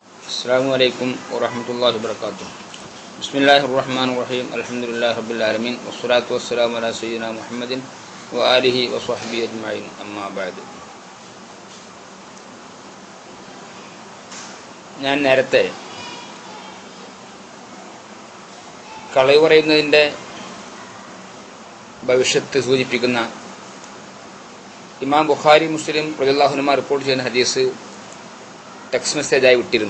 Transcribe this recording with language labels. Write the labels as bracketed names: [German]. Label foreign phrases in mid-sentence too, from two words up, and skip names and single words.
[Arabic] السلام عليكم ورحمة الله وبركاته. بسم الله الرحمن الرحيم. الحمد لله رب العالمين. والصلاة والسلام على سيدنا محمد وعلى آله وصحبه أجمعين. أما بعد. [Malayalam] ഞാൻ നേരത്തെ കളവ് പറയുന്നതിൻ്റെ ഭവിഷ്യത്ത് സൂചിപ്പിക്കുന്ന ഇമാം ബുഖാരി മുസ്ലിം [Arabic] رضي الله عنهما [Malayalam] റിപ്പോർട്ട് ചെയ്യുന്ന ഹദീസ് [English] text message [Malayalam] വിട്ടിരുന്നു.